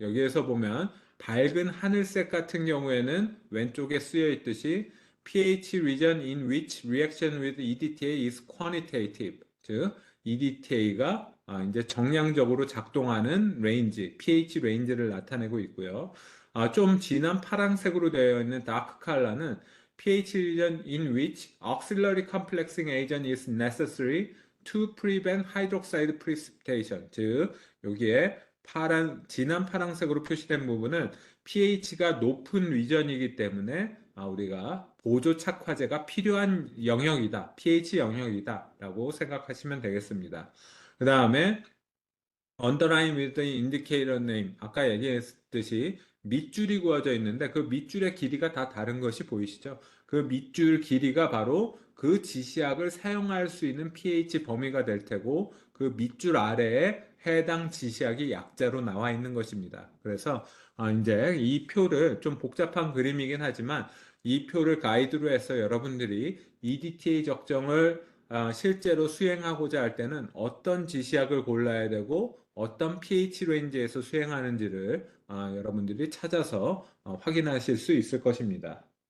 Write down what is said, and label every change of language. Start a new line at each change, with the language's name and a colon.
Korean: 여기에서 보면 밝은 하늘색 같은 경우에는 왼쪽에 쓰여 있듯이
English: pH region in which reaction with EDTA is quantitative.
Korean: 즉, EDTA가 이제 정량적으로 작동하는 레인지, pH 레인지를 나타내고 있고요. 좀 진한 파란색으로 되어 있는 다크 컬러는
English: pH region in which auxiliary complexing agent is necessary to prevent hydroxide precipitation.
Korean: 즉, 여기에 진한 파란색으로 표시된 부분은 pH가 높은 리전이기 때문에 우리가 보조 착화제가 필요한 영역이다. pH 영역이다. 라고 생각하시면 되겠습니다. 그 다음에
English: underline with the indicator name.
Korean: 아까 얘기했듯이 밑줄이 그어져 있는데 그 밑줄의 길이가 다 다른 것이 보이시죠? 그 밑줄 길이가 바로 그 지시약을 사용할 수 있는 pH 범위가 될 테고 그 밑줄 아래에 해당 지시약이 약자로 나와 있는 것입니다. 그래서 이제 이 표를 좀 복잡한 그림이긴 하지만 이 표를 가이드로 해서 여러분들이 EDTA 적정을 실제로 수행하고자 할 때는 어떤 지시약을 골라야 되고 어떤 pH 레인지에서 수행하는지를 여러분들이 찾아서 확인하실 수 있을 것입니다.